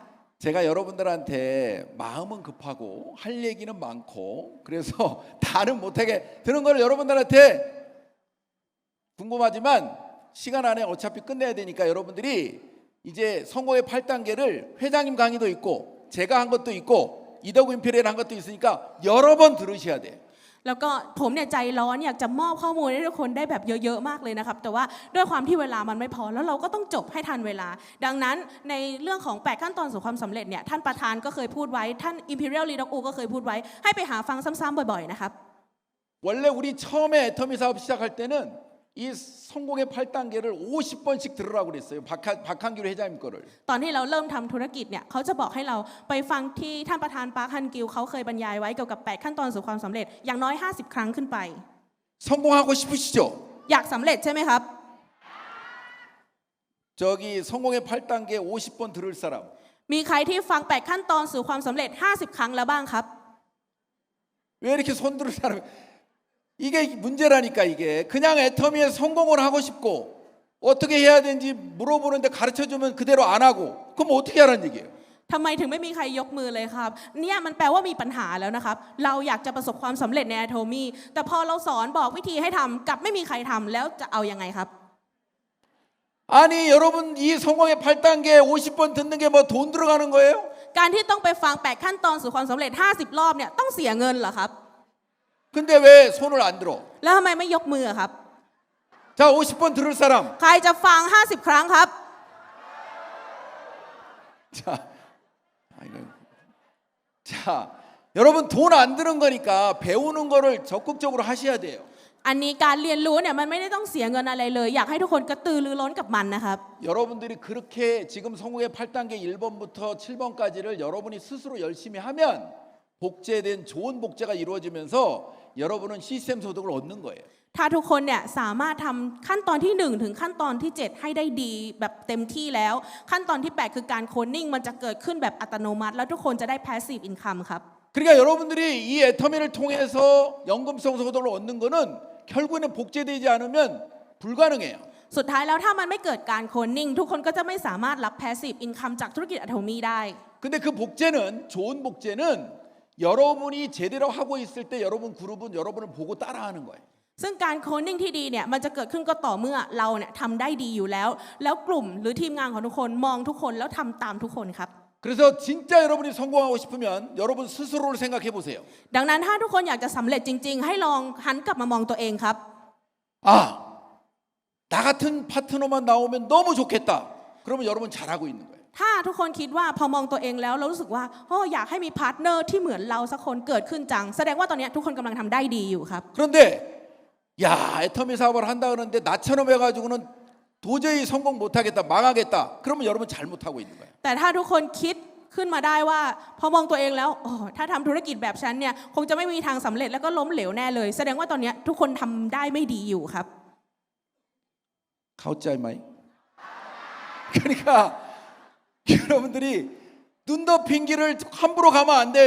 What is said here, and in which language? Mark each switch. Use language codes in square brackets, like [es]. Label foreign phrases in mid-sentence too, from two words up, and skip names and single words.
[ko] 제가 여러분들한테 마음은 급하고 할 얘기는 많고 그래서 다는 못하게 드는 걸 여러분들한테 궁금하지만 시간 안에 어차피 끝내야 되니까 여러분들이 이제 성공의 8단계를 회장님 강의도 있고 제가 한 것도 있고 이더구 임페리얼 한 것도 있으니까 여러 번 들으셔야 돼요. [th] แล้วก็ผมเนี่ยใจร้อนอยากจะมอบข้อมูลให้ทุกคนได้แบบเยอะๆมากเลยนะครับแต่ว่าด้วยความที่เวลามันไม่พอแล้วเราก็ต้องจบให้ทันเวลา ดังนั้นในเรื่องของ8ขั้นตอนสู่ความสำเร็จเนี่ยท่านประธานก็เคยพูดไว้ท่าน Imperial Leader U ก็เคยพูดไว้ให้ไปหาฟังซ้ำๆบ่อยๆนะครับ [ko] 원래 우리 처음에 애터미 사업 시작할 때는 이 성공의 8단계를 50번씩 들으라고 그랬어요. 박한규 회장님 거를. [th] ตอนที่เราเริ่มทำธุรกิจเนี่ยเขาจะบอกให้เราไปฟังที่ท่านประธานปาร์คฮันกิลเขาเคยบรรยายไว้เกี่ยวกับ8ขั้นตอนสู่ความสำเร็จอย่างน้อย50 ครั้งขึ้นไป [ko] 성공하고 싶으시죠? [th] อยากสำเร็จใช่ไหมครับ [ko] 저기 성공의 8단계 50번 들을 사람. [th] มีใครที่ฟัง8ขั้นตอนสู่ความสำเร็จ50 ครั้งแล้วบ้างครับ [ko] 왜 이렇게 손 들을 사람? 이게 문제라니까 이게. 그냥 애터미에 성공을 하고 싶고 어떻게 해야 되는지 물어보는데 가르쳐주면 그대로 안 하고 그럼 어떻게 하라는 얘기예요? [th] ทำไมถึงไม่มีใครยกมือเลยครับเนี่ยมันแปลว่ามีปัญหาแล้วนะครับเราอยากจะประสบความสำเร็จในอะโทมีแต่พอเราสอนบอกวิธีให้ทำกลับไม่มีใครทำแล้วจะเอายังไงครับ [ko] 아니 여러분 이 성공의 8단계 50번 듣는 게 뭐 돈 들어가는 거예요? [th] การที่ต้องไปฟัง8ขั้นตอนสู่ความสำเร็จ50 รอบเนี่ยต้องเสียเงินเหรอครับ [ko] 근데 왜 손을 안 들어? [th] แล้วทำไมไม่ยกมือครับ [ko] 자 50번 들을 사람. [th] ใครจะฟัง50 ครั้งครับ [ko] 자, 아이고. 자, 여러분 돈 안 드는 거니까 배우는 거를 적극적으로 하셔야 돼요. [th] อันนี้การเรียนรู้เนี่ยมันไม่ได้ต้องเสียเงินอะไรเลย อยากให้ทุกคนกระตือรือร้นกับมันนะครับ [ko] 여러분들이 그렇게 지금 성공의 8단계 1번부터 7번까지를 여러분이 스스로 열심히 하면 복제된 좋은 복제가 이루어지면서 여러분은 시스템 소득을 얻는 거예요. [th] ถ้าทุกคนเนี่ยสามารถทำขั้นตอนที่1ถึงขั้นตอนที่7ให้ได้ดีแบบเต็มที่แล้ว ขั้นตอนที่8คือการโคดนิ่งมันจะเกิดขึ้นแบบอัตโนมัติ แล้วทุกคนจะได้ [en] passive income [th] ครับ [ko] 그러니까 여러분들이 이 애터미를 통해서 연금성 소득을 얻는 거는 결국에는 복제되지 않으면 불가능해요. [th] สุดท้ายแล้วถ้ามันไม่เกิดการโคดนิ่งทุกคนก็จะไม่สามารถรับ [en] passive income [th] จากธุรกิจอะโทมีได้ [ko] 근데 그 복제는 좋은 복제는 여러분이 제대로 하고 있을 때 여러분 그룹은 여러분을 보고 따라하는 거예요. [th] ซึ่งการโคดนิ่งที่ดีเนี่ยมันจะเกิดขึ้นก็ต่อเมื่อเราเนี่ยทำได้ดีอยู่แล้ว แล้วกลุ่มหรือทีมงานของทุกคนมองทุกคนแล้วทำตามทุกคนครับ [ko] 그래서 진짜 여러분이 성공하고 싶으면 여러분 스스로를 생각해 보세요. [th] ดังนั้นถ้าทุกคนอยากจะสำเร็จจริงๆ ให้ลองหันกลับมามองตัวเองครับ [ko] 아, 나 같은 파트너만 나오면 너무 좋겠다. 그러면 여러분 잘하고 있는 거예요. [th] ถ้าทุกคนคิดว่าพอมองตัวเองแล้วเรารู้สึกว่าอยากให้มีพาร์ทเนอร์ที่เหมือนเราสักคนเกิดขึ้นจังแสดงว่าตอนนี้ทุกคนกำลังทำได้ดีอยู่ครับ [ko] 그런데 야 애터미 사업을 한다 그러는데 나처럼 해가지고는 도저히 성공 못하겠다 망하겠다 그러면 여러분 잘못하고 있는 거예요. [th] แต่ถ้าทุกคนคิดขึ้นมาได้ว่าพอมองตัวเองแล้วถ้าทำธุรกิจแบบฉันเนี่ยคงจะไม่มีทางสำเร็จแล้วก็ล้มเหลวแน่เลยแสดงว่าตอนนี้ทุกคนทำได้ไม่ดีอยู่ครับ เข้าใจไหม. [ko] 그러니까 여러분들이 눈 덮인 길을 함부로 가면 안 돼요.